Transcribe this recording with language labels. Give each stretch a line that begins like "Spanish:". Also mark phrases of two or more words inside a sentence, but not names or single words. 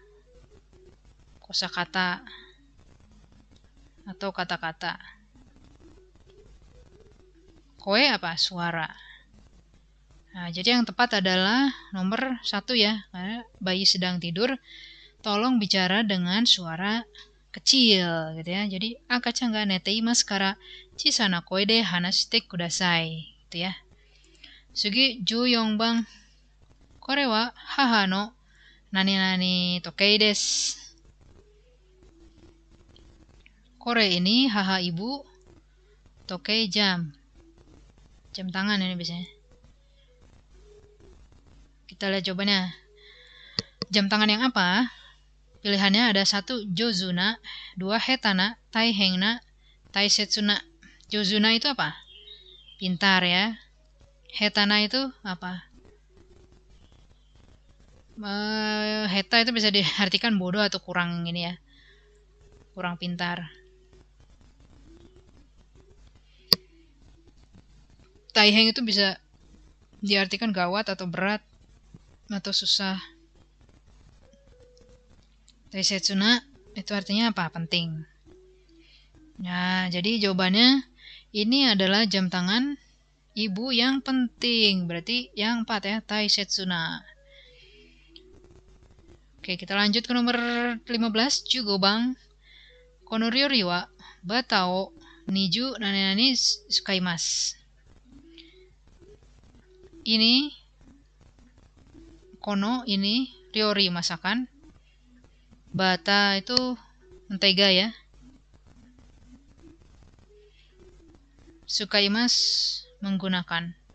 Indonesian: Kosakata atau kata-kata. Koe apa? Suara. Nah, jadi yang tepat adalah nomor 1 ya. Karena bayi sedang tidur, tolong bicara dengan suara kecil gitu ya.
Japanese: Jadi 赤ちゃが寝ていますから小さな声で話してください
Indonesian: gitu ya.
Japanese: 次 14 番 これは母のなになに時計です.
Indonesian: Kore ini haha ibu, tokei jam. Jam tangan ini biasanya. Kita lihat jawabannya. Jam tangan yang apa? Pilihannya ada 1 jozuna, 2 hetana, taihengna, taisetsuna. Jozuna itu apa? Pintar ya. Hetana itu apa? Heta itu bisa diartikan bodoh atau kurang ini ya. Kurang pintar. Taiheng itu bisa diartikan gawat atau berat atau susah. Taisetsuna itu artinya apa? Penting. Nah, jadi jawabannya ini adalah jam tangan ibu yang penting. Berarti yang 4 ya, taisetsuna. Oke, kita lanjut ke nomor 15, 15 番.
Japanese: この料理はバターを20なになに使います.
Indonesian: Ini kono ini ryori masakan. Bata itu mentega ya. Sukaimasu menggunakan.